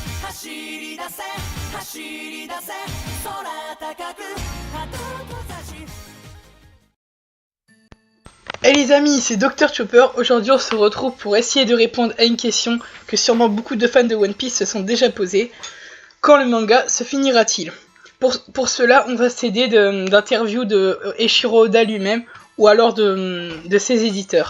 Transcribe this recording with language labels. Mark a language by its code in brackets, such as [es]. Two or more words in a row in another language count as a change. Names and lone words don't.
[ja] 走り出せ走り出せ空高く鳩と差し [fr] Hey les amis, c'est Dr Chopper. Aujourd'hui on se retrouve pour essayer de répondre à une question que sûrement beaucoup de fans de One Piece se sont déjà posées. Quand le manga se finira-t-il? Pour cela, on va s'aider d'interviews de Eiichiro Oda lui-même ou alors de ses éditeurs.